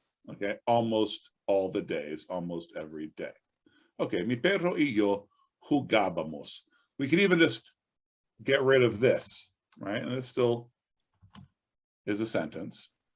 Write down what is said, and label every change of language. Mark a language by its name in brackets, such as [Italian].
[English] Okay, almost all the days, almost every day. [Spanish] Okay, mi perro y yo jugábamos. [English] We can even just get rid of this, right? And it still is a sentence.